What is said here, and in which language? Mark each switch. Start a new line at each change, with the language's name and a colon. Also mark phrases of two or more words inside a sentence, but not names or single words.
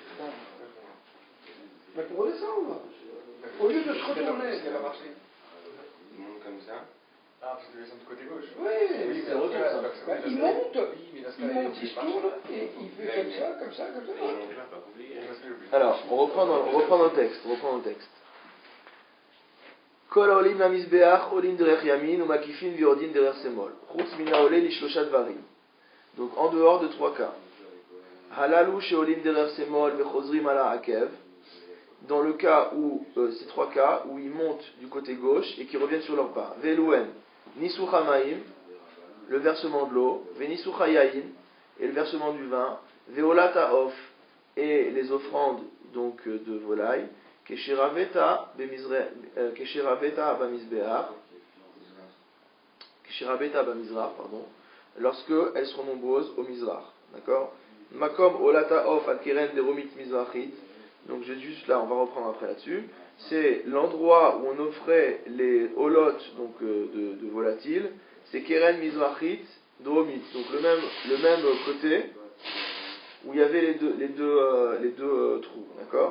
French: Mais pour redescendre. Au lieu de se retourner. Il monte comme ça. Ah, parce que descend du côté gauche. Oui, c'est le retour, ça. bah, il monte, il se tourne, et il fait comme ça. Et il monte là, pas compliqué. Alors, on reprend dans le texte.
Hebrew: כל העולים למזבח עולים דרך ימין ומקיפין ויורדין דרך שמאל. חוץ מן העולה לשלשה דברים.
French: Donc, en dehors de trois cas.
Hebrew: הללו שעולים דרך שמאל וחוזרים על עקב.
French: Dans le cas où, ces trois cas, où ils montent du côté gauche et qui reviennent sur leurs pas.
Hebrew: ואלו הן, ניסוך המים,
French: le versement de l'eau,
Hebrew: וניסוך היין,
French: et le versement du vin,
Hebrew: ועולת העוף,
French: et les offrandes donc de volaille,
Hebrew: כשרבתה במזרח,
French: lorsque elles seront nombreuses au mizrach, d'accord?
Hebrew: מקום עולת העוף על קרן דרומית מזרחית.
French: Donc juste là, on va reprendre après là-dessus. C'est l'endroit où on offrait les holotes donc de volatiles. C'est Keren Mizrachit Dromit. Donc le même côté où il y avait les deux trous, d'accord?